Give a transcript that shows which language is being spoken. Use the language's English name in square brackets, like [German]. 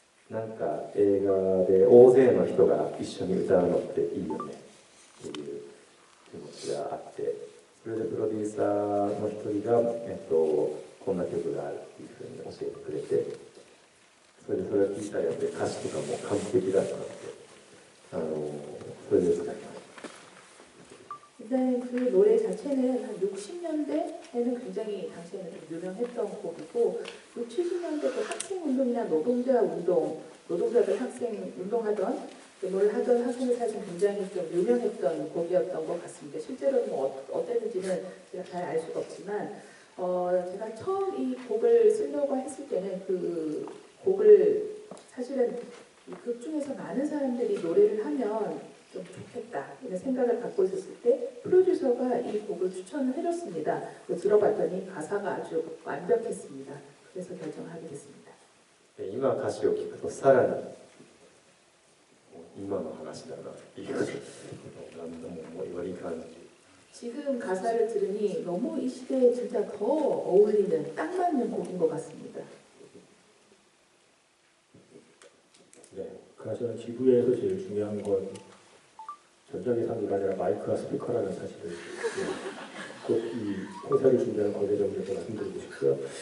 [Japanese] なんか映画で大勢の人が一緒に歌うのっていいよねっていう気持ちがあって、それでプロデューサーの一人が、こんな曲があるっていうふうに教えてくれて、それを聴いたらやっぱり歌詞とかも完璧だったので、それで使いました。 [Korean] 일단 그 노래 자체는 한 60년대에는 굉장히 당시에는 좀 유명했던 곡이고, 60, 70년대 그 학생 운동이나 노동자 운동, 노동자들 학생 운동하던 뭘 하던 한국에서 굉장히 좀 유명했던 곡이었던 것 같습니다. 실제로는 뭐 어땠는지는 제가 잘 알 수가 없지만 제가 처음 이 곡을 쓰려고 했을 때는 그 곡을 사실은 이 극 중에서 많은 사람들이 노래를 하면 좀 좋겠다 이런 생각을 갖고 있었을 때 프로듀서가 이 곡을 추천을 해줬습니다. 들어봤더니 가사가 아주 완벽했습니다. 그래서 결정하게 됐습니다. [Japanese] 今歌詞を聞くとさらに今の話だなっていう何度もより感じ [Korean] 지금 가사를 들으니 너무 이 시대에 진짜 더 어울리는 딱 맞는 곡인 것 같습니다. 네, 그나저나 지구에서 제일 중요한 건 전자기상기가 아니라 마이크와 스피커라는 사실을 꼭 이 행사를 준비하는 관계자분들께 말씀드리고 싶고요.